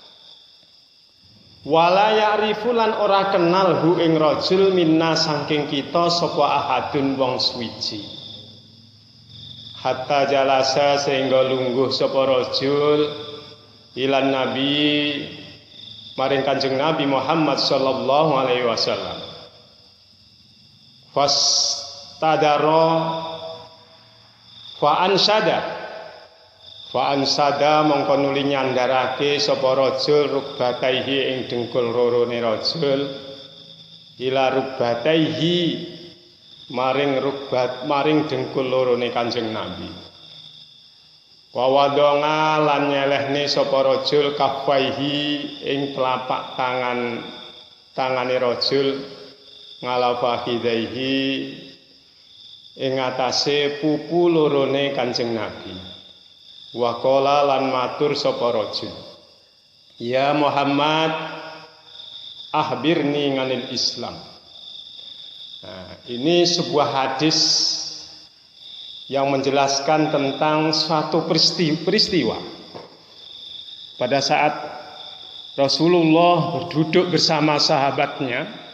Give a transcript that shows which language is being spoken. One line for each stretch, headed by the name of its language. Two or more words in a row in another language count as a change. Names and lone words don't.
Arabic: Wala ya'rifu
Javanese: lan ora kenal hu ing
Arabic: rajul minna
Javanese: saking kita sapa ahadun wong suwiji.
Arabic: Hatta jalasa
Javanese: sehingga lungguh sapa rajul
Arabic: ilan nabi
Javanese: maring Kanjeng Nabi Muhammad
Arabic: sallallahu alaihi wasallam. Fastadara fa ansada
Javanese: mongko nuli nyandarake sapa rajul rukbataihi ing dengkul lorone rajul
Arabic: ila rukbataihi
Javanese: maring dengkul lorone Kanjeng Nabi. Wa wadonga lan nyelehne sapa rajul kaffaihi ing telapak tangane rajul ngalafahidaihi ing atase pupu lorone Kanjeng Nabi.
Arabic: Wa qala
Javanese: lan matur sapa rajul,
Arabic: ya Muhammad ahbirni nganil Islam.
Indonesian: Nah, ini sebuah hadis yang menjelaskan tentang suatu peristiwa pada saat Rasulullah duduk bersama sahabatnya.